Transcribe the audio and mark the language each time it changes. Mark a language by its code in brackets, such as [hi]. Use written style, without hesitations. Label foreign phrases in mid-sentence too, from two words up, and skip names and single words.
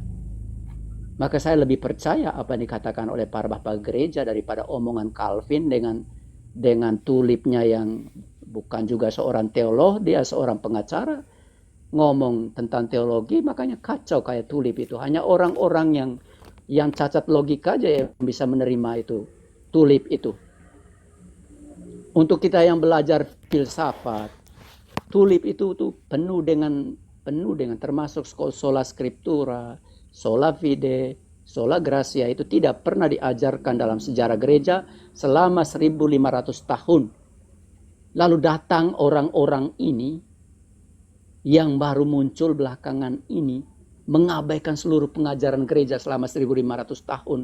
[id] Maka saya lebih percaya apa yang dikatakan oleh para bapak gereja daripada omongan Calvin dengan tulipnya yang bukan juga seorang teolog, dia seorang pengacara, ngomong tentang teologi, makanya kacau kayak tulip itu. Hanya orang-orang yang cacat logika aja yang bisa menerima itu, tulip itu. Untuk kita yang belajar filsafat, tulip itu tuh penuh dengan termasuk [la] sola scriptura, sola fide, sola gratia, [id] itu tidak pernah diajarkan dalam sejarah gereja selama 1500 tahun. Lalu datang orang-orang ini yang baru muncul belakangan ini mengabaikan seluruh pengajaran gereja selama 1500 tahun.